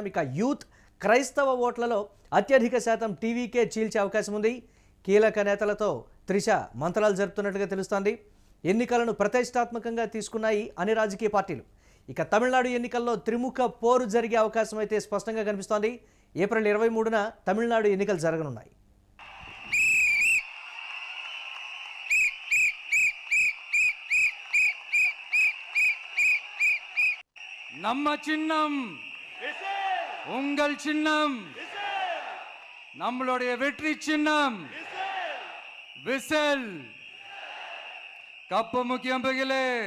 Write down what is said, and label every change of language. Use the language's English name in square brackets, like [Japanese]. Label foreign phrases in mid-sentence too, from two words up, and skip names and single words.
[Telugu] ఇక యూత్ క్రైస్తవ ఓట్లలో అత్యధిక శాతం టీవీకే చీల్చే అవకాశం ఉంది. కీలక నేతలతో త్రిష మంత్రాలు జరుపుతున్నట్లుగా తెలుస్తోంది. ఎన్నికలను ప్రతిష్టాత్మకంగా తీసుకున్నాయి అన్ని రాజకీయ పార్టీలు. ఇక తమిళనాడు ఎన్నికల్లో త్రిముఖ పోరు జరిగే అవకాశం అయితే స్పష్టంగా కనిపిస్తోంది. ఏప్రిల్ 23న తమిళనాడు ఎన్నికలు జరగనున్నాయి. [Tamil] நம்ம சின்னம் உங்கள் சின்னம் நம்மளுடைய வெற்றி சின்னம் விசில் கப்பு முக்கியம் பகிலே